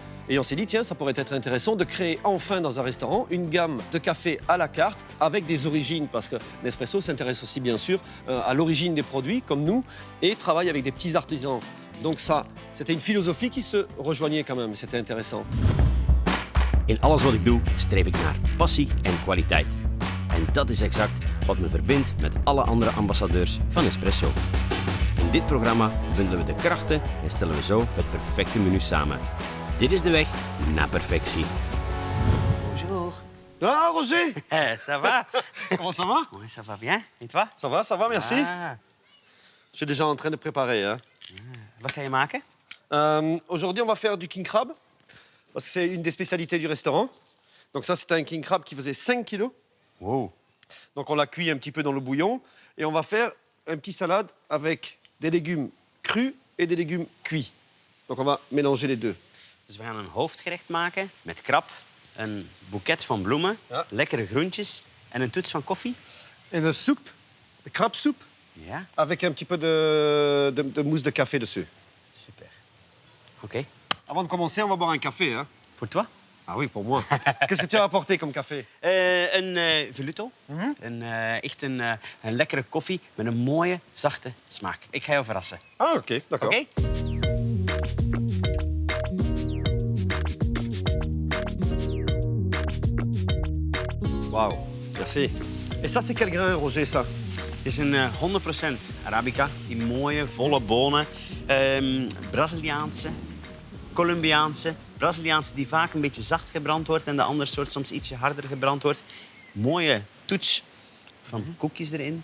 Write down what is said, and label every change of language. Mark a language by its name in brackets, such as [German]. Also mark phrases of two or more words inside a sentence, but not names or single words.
[French] Et on s'est dit, tiens, ça pourrait être intéressant de créer enfin dans un restaurant une gamme de café à la carte avec des origines, parce que Nespresso s'intéresse aussi bien sûr à l'origine des produits, comme nous, et travaille avec des petits artisans. Donc ça, c'était une philosophie qui se rejoignait quand même, c'était intéressant. [Dutch] In alles wat ik doe, streef ik naar passie en kwaliteit. En dat is exact wat me verbindt met alle andere ambassadeurs van Nespresso. In dit programma bundelen we de krachten en stellen we zo het perfecte menu samen. Dit is de weg naar perfectie. [French] Bonjour. Ah, Roger! Ça va? Comment ça va? Oui, ça va bien. Et toi? Ça va, merci. Ah. Je suis déjà en train de préparer. Hein. [Dutch] Wat ga je maken? [French] Aujourd'hui, on va faire du [English] king crab, [French] parce que c'est une des spécialités du restaurant. Donc ça, c'est un [English] king crab [French] qui faisait 5 kilos. Wow. Donc on l'a cuit un petit peu dans le bouillon. Et on va faire un petit salade avec des légumes crus et des légumes cuits. Donc on va mélanger les deux. [Dutch] Dus we gaan een hoofdgerecht maken met krab, een boeket van bloemen, Ja. lekkere groentjes en een toets van koffie. [French] Et une soupe, [Dutch] de crabesoupe, Ja, [French] avec un petit peu de mousse de café dessus. [Dutch] super. Oké. [French] Avant de commencer, on va boire un café. Hein. Pour toi? Ah oui, pour moi. Qu'est-ce que tu as apporté comme café? [Dutch] Een Voluto. Echt een lekkere koffie met een mooie, zachte smaak. Ik ga jou verrassen. [French] Ah, ok, d'accord. [Dutch] Oké? [French] Waouh, merci. Et ça, c'est quel grain, Roger, ça? [Dutch] Het is een 100% Arabica. Die mooie, volle bonen. Braziliaanse, Colombiaanse. Braziliaanse die vaak een beetje zacht gebrand wordt en de andere soort soms ietsje harder gebrand wordt. Mooie toets van koekjes erin.